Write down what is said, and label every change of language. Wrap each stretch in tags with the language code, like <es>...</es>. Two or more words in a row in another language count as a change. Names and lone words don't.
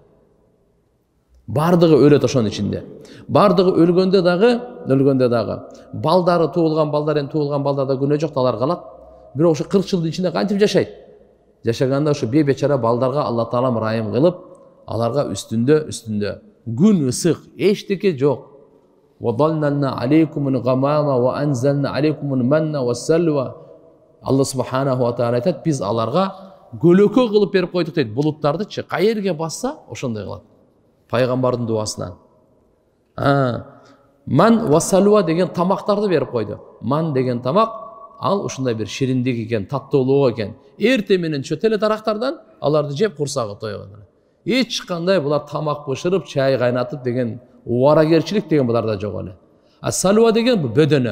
<ky>Бардыгы өлөт ошонун ичинде. Бардыгы өлгөндө дагы балдары туулган балдарда күнөө жок, алар калат. Бирок ошо 40 жылдын ичинде кантип жашайт? Жашаганда ошо бечара балдарга Алла Таала ырайым кылып, аларга үстүндө күн ысык, эчтеке жок.</ky> <ar>وَضَلَّلْنَا عَلَيْكُمُ الْغَمَامَ وَأَنْزَلْنَا عَلَيْكُمُ الْمَنَّ وَالسَّلْوَى.</ar> <ky>Алла</ky> <ar>سبحانه وتعالى</ar> <ky>айтат, биз аларга көлөкө кылып берип койдук дейт. Булуттардычы кайерге басса ошондой кылат. Пайгамбардын дуасынан. Ман ва салва деген тамактарды берип койду. Ман деген тамак, ал ушундай бир шириндик экен, таттуулук экен. Эрте менен чөтеле дарактардан аларды жеп курсагы тойгон. Эч кандай булар тамак бышырып, чай кайнатып деген уарагерчилик деген буларда жок эле. Салва деген бөдөнө.</ky>